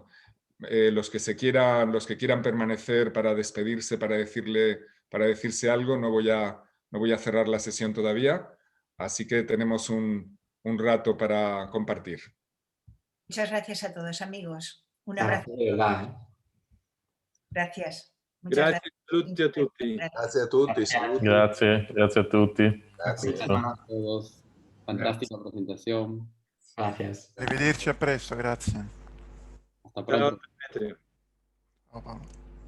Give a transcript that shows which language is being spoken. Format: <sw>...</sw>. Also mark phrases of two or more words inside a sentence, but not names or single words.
<es>Los que quieran permanecer para despedirse, para decirse algo, no voy a cerrar la sesión todavía, así que tenemos un rato para compartir. Muchas gracias a todos, amigos. Un Gracias, abrazo. de verdad. Gracias. Muchas</es> <it>Grazie a tutti. Grazie a tutti, saluti. Grazie a tutti. Grazie.</it> <es>Gracias a todos. Fantástica presentación. Gracias.</es> <it>Arrivederci, a presto, grazie.</it> <es>Hasta</es> <it>Ciao,</it> <es>pronto.</es> <it>Demetrio. Ciao Paolo.</it>